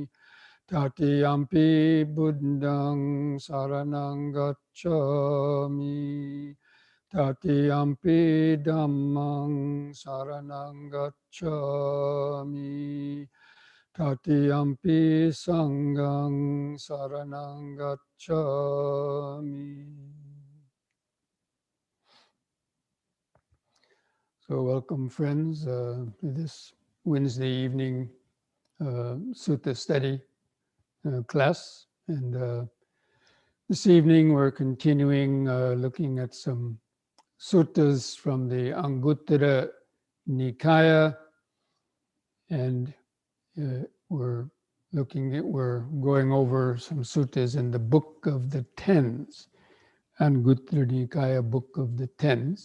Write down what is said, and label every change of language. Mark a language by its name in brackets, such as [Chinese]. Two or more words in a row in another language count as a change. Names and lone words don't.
[Pali] Tatiyampi buddhang saranang gacchami. Tatiyampi dhammang saranang gacchami. Tatiyampi sanghang saranang gacchami. [English] So welcome friends to this Wednesday evening Sutta study class. And this evening we're continuing looking at some suttas from the Anguttara Nikaya, and we're going over some suttas in the Book of the Tens, Anguttara Nikaya, Book of the Tens.